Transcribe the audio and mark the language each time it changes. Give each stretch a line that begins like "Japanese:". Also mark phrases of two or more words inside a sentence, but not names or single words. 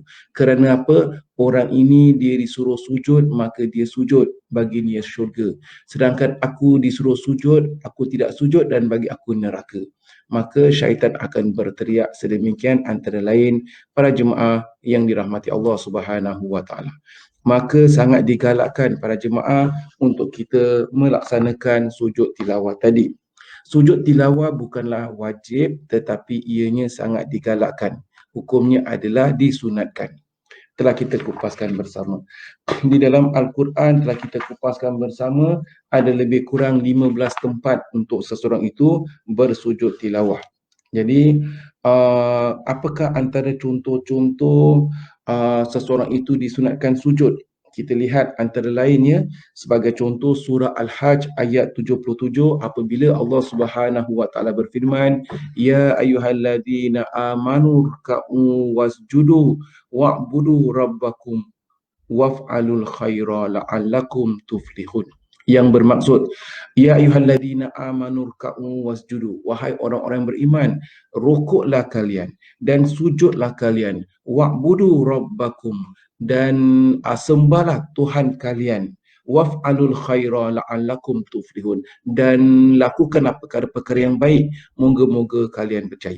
Malay: Kerana apa? Orang ini dia disuruh sujud, maka dia sujud, bagi dia syurga. Sedangkan aku disuruh sujud, aku tidak sujud dan bagi aku neraka. Maka syaitan akan berteriak sedemikian, antara lain para jemaah yang dirahmati Allah
Arabic: سبحانه وتعالى.
Malay: Maka sangat digalakkan para jemaah untuk kita melaksanakan sujud tilawah tadi. Sujud tilawah bukanlah wajib tetapi ianya sangat digalakkan. Hukumnya adalah disunatkan. Telah kita kupaskan bersama. Di dalam Al-Quran telah kita kupaskan bersama, ada lebih kurang 15 tempat untuk seseorang itu bersujud tilawah. Jadi, apakah antara contoh-contoh seseorang itu disunatkan sujud? Kita lihat antara lainnya, sebagai contoh surah Al-Hajj ayat 77, apabila Allah
Arabic: سبحانه وتعالى
Malay: berfirman,
Arabic: يا أيها الذين آمنوا اركعوا واسجدوا واعبدوا ربكم وافعلوا الخير لعلكم تفلحون.
Malay: Yang bermaksud,
Arabic: يا أيها الذين آمنوا اركعوا واسجدوا,
Malay: wahai orang-orang beriman, rukuklah kalian dan sujudlah kalian,
Arabic: واعبدوا ربكم,
Malay: dan sembahlah Tuhan kalian,
Arabic: وافعلوا الخير لعلكم تفلحون,
Malay: dan lakukanlah perkara-perkara yang baik, moga-moga kalian percaya.